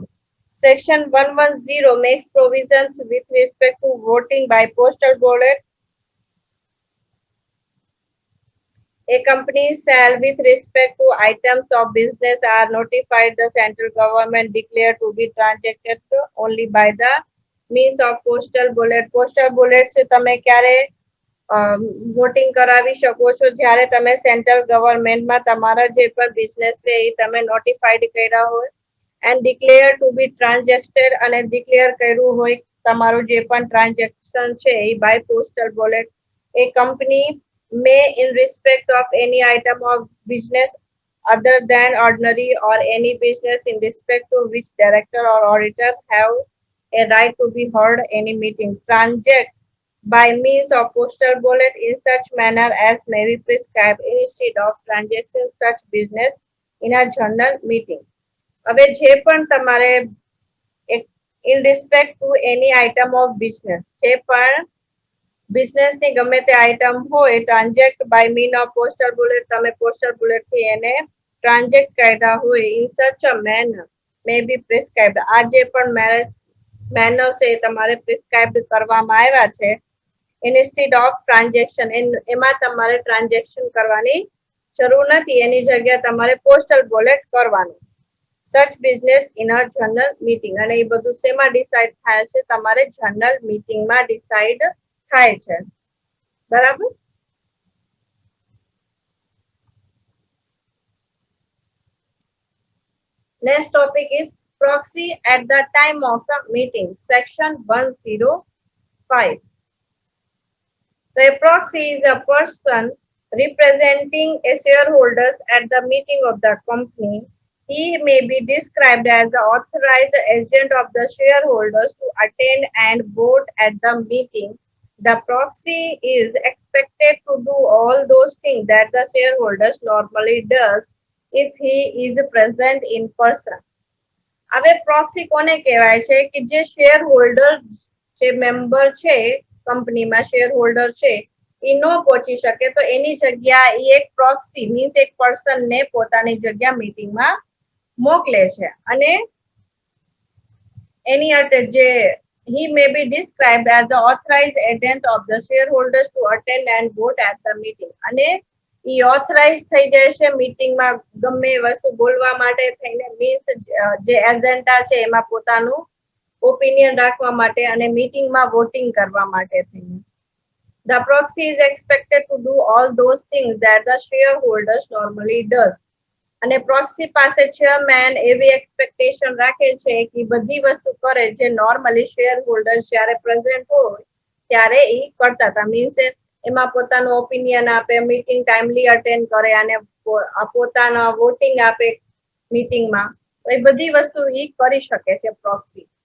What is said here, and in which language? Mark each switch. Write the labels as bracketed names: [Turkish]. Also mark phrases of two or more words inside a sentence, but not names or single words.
[English] Section 110 makes provisions with respect to voting by postal ballot. A company shall, with respect to items of business, are notified the central government declare to be transacted only by the means of postal ballot. Postal ballot [Gujarati] से તમે ક્યારે વોટિંગ કરાવી શકો છો જ્યારે તમે [English] central governmentમાં [Gujarati] તમારા જે પણ બિઝનેસ છે એ તમે નોટિફાઈડ કર્યા હોય [English] and declare to be transacted [Gujarati] અને ડિક્લેર કર્યું હોય તમારું જે પણ ટ્રાન્ઝેક્શન છે એ [English] by postal ballot. a company may in respect of any item of business other than ordinary or any business in respect to which director or auditor have a right to be heard any meeting transact by means of postal ballot in such manner as may be prescribed instead of transacting such business in a general meeting. [Gujarati] હવે જે પણ તમારે [English] in respect to any item of business [Gujarati] જે પણ બિઝનેસ ની ગમે તે આઈટમ હોય [English] transact by mean of postal ballot, [Gujarati] તમે [English] postal ballot [Gujarati] થી એને ટ્રાન્ઝેક્ટ કર્યા હોય [English] in such a manner may be prescribed, [Gujarati] આ જે પણ મેનર છે એ તમારે પ્રિસ્ક્રાઇબ્ડ કરવામાં આવ્યા છે [English] instead of transaction, [Gujarati] એમાં તમારે ટ્રાન્ઝેક્શન કરવાની જરૂર નથી, એની જગ્યા તમારે [English] postal ballot [Gujarati] કરવાનું. [English] such business in a general meeting, [Gujarati] અને એ બધું શેમાં ડિસાઇડ થાય છે, તમારે [English] general meetingમાં [Gujarati] ડિસાઇડ થાય છે. બરાબર. [English] Next topic is proxy at the time of the meeting, section 105. So a proxy is a person representing a shareholders at the meeting of the company. He may be described as the authorized agent of the shareholders to attend and vote at the meeting. The proxy is expected to do all those things that the shareholders normally does if he is present in person. [Gujarati] હવે પ્રોક્સી કોને કહેવાય છે કે જે [English] share holder, [Gujarati] જે મેમ્બર છે કંપનીમાં [English] share holder [Gujarati] છે એ ન પહોંચી શકે તો એની જગ્યા એ એક પ્રોક્સી મીન્સ એક પર્સન ને પોતાની જગ્યા મીટિંગમાં મોકલે છે. અને એની અર્થે જે [English] he may be described as the authorized agent of the shareholders to attend and vote at the meeting. [Gujarati] અને ઈ ઓથરાઇઝ થઈ જાય છે મીટિંગમાં ગમે વસ્તુ બોલવા માટે થઈને, મીન્સ જે એજન્ડા છે એમાં પોતાનું ઓપિનિયન રાખવા માટે અને મીટિંગમાં વોટિંગ કરવા માટે થઈને. [English] The proxy is expected to do all those things that the shareholders normally does. [Gujarati] અને પ્રોક્સી પાસે ચેરમેન એવી એક્સપેક્ટેશન રાખે છે કે બધી વસ્તુ કરે જે નોર્મલી [English] share holder [Gujarati] જ્યારે પ્રેઝન્ટ હોય ત્યારે એ કરતા હતા, મીન્સ એમાં પોતાનું ઓપિનિયન આપે, [English] meeting timely attend [Gujarati] કરે અને પોતાના વોટિંગ આપે મીટિંગમાં, તો એ બધી વસ્તુ એ કરી શકે છે પ્રોક્સી.